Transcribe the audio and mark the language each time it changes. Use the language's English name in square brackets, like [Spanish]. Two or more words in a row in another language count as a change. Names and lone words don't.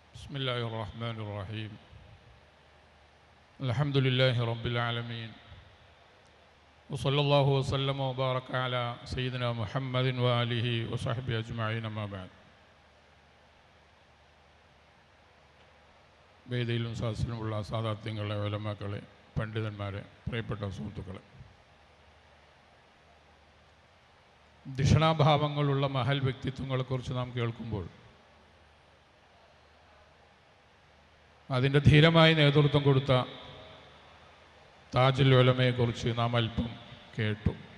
[Arabic] بسم الله الرحمن الرحيم الحمد لله رب العالمين وصلى الله وسلم وبارك على سيدنا محمد وآله وصحبه أجمعين ما بعد. [Malayalam] വേദിയിലും സദസ്സിലുമുള്ള സാദാത്യങ്ങളെ, ഉലമാക്കളെ, പണ്ഡിതന്മാരെ, പ്രിയപ്പെട്ട സുഹൃത്തുക്കളെ, ധിഷണാഭാവങ്ങളുള്ള മഹൽ വ്യക്തിത്വങ്ങളെക്കുറിച്ച് നാം കേൾക്കുമ്പോൾ അതിൻ്റെ ധീരമായി നേതൃത്വം കൊടുത്ത താജുൽ ഉലമയെക്കുറിച്ച് നാം അല്പം കേട്ടു.